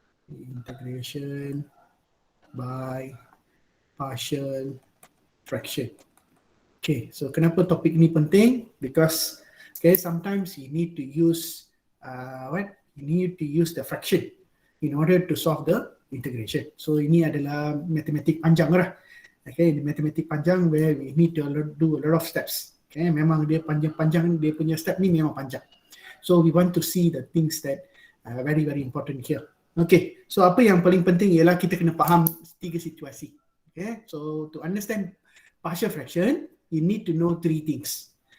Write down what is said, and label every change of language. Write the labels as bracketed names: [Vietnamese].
[English] Integration by partial fraction. Okay, so [Malay] kenapa topik ini penting? [English] Because sometimes you need to use You need to use the fraction in order to solve the integration. [Malay] So ini adalah matematik panjang lah. [English] Okay, [Malay] ini matematik panjang [English] where we need to do a lot of steps. [Malay] Okay, memang dia panjang-panjang, dia punya step ni memang panjang. [English] So we want to see the things that are very important here. [Malay] Okay, so apa yang paling penting ialah kita kena faham 3 situasi. [English] Okay, so to understand partial fraction, you need to know 3 things.